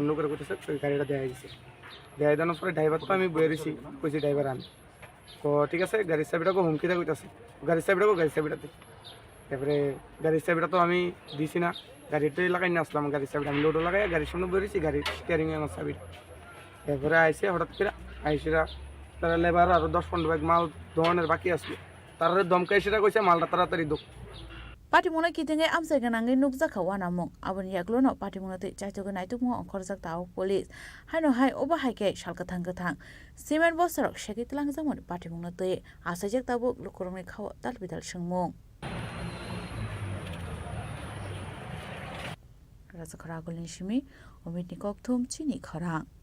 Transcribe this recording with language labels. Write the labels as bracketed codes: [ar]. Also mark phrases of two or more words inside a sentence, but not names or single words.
[bn] লোকের কইতেছে ওই গাড়িটা দেওয়া গেছে দেওয়া দেওয়ার পরে ড্রাইভার তো আমি বয়ে দিছি কইছি ড্রাইভার আন তো ঠিক আছে গাড়ির চাবিটাকে হুমকিটা কইতাছে গাড়ির চাবিটাতে তারপরে গাড়ির চাবিটা তো আমি দিছি না গাড়িটাই লাগাই নিয়ে আসলাম গাড়ির চাবিটা আমি লোডও লাগাই গাড়ির সামনে বয়ে দিছি গাড়ির স্টিয়ারিংয়ে আমার চাবিটা তারপরে আইসে হঠাৎ করে আইসিরা তারা লেবার আরও 10-15 ব্যাগ মাল ধরনের বাকি আসলো তারা দমকাই সেটা কইছে মালটা তাড়াতাড়ি দোক [trp] Patimuna kitinge amsa ganangi nukza kawana mong abon yaklono patimuna te chaitoga naitu mo khorjak taw police haino hai oba haike shalkathang kathang cement bosarok shekitlang jamon patimuna te asajak tabu lukurongni khaw dalbidal singmong raja kharagolni shimi omit nikok thum chini khorang